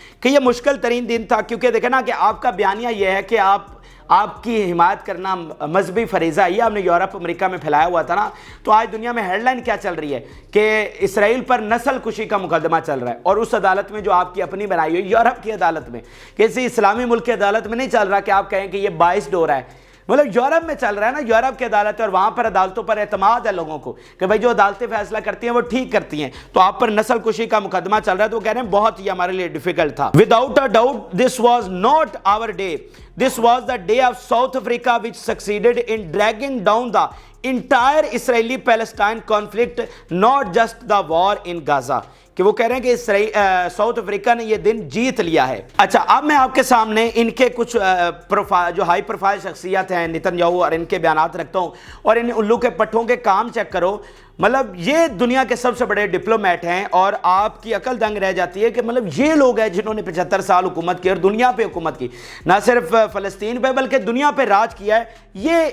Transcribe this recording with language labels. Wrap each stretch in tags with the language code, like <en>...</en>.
<ur>کہ یہ مشکل ترین دن تھا, کیونکہ دیکھیں نا کہ آپ کا بیانیہ یہ ہے کہ آپ کی حمایت کرنا مذہبی فریضہ ہے. یہ ہم نے یورپ امریکہ میں پھیلایا ہوا تھا نا, تو آج دنیا میں ہیڈ لائن کیا چل رہی ہے کہ اسرائیل پر نسل کشی کا مقدمہ چل رہا ہے, اور اس عدالت میں جو آپ کی اپنی بنائی ہوئی یورپ کی عدالت میں, کسی اسلامی ملک کی عدالت میں نہیں چل رہا کہ آپ کہیں کہ یہ باعث ہو رہا ہے. مطلب یورپ میں چل رہا ہے نا, یورپ کی عدالت ہے اور وہاں پر عدالتوں پر اعتماد ہے لوگوں کو کہ بھائی جو عدالتیں فیصلہ کرتی ہیں وہ ٹھیک کرتی ہیں. تو آپ پر نسل کشی کا مقدمہ چل رہا ہے, تو وہ کہہ رہے ہیں بہت ہی ہمارے لیے ڈیفیکلٹ تھا.</ur> <en>Without a doubt this was not our day. This was the day of South Africa which succeeded in dragging down the entire Israeli-Palestine conflict, not just the war in Gaza.</en> <ur>کہ وہ کہہ رہے ہیں کہ South Africa نے یہ دن جیت لیا ہے. اچھا اب میں آپ کے سامنے ان کے کچھ جو ہائی پروفائل شخصیت ہیں نیتن یاہو, اور ان کے بیانات رکھتا ہوں, اور ان الو کے پٹھوں کے کام چیک کرو. مطلب یہ دنیا کے سب سے بڑے ڈپلومیٹ ہیں, اور آپ کی عقل دنگ رہ جاتی ہے کہ مطلب یہ لوگ ہیں جنہوں نے 75 سال حکومت کی اور دنیا پہ حکومت کی, نہ صرف فلسطین پہ بلکہ دنیا پہ راج کیا ہے.</ur>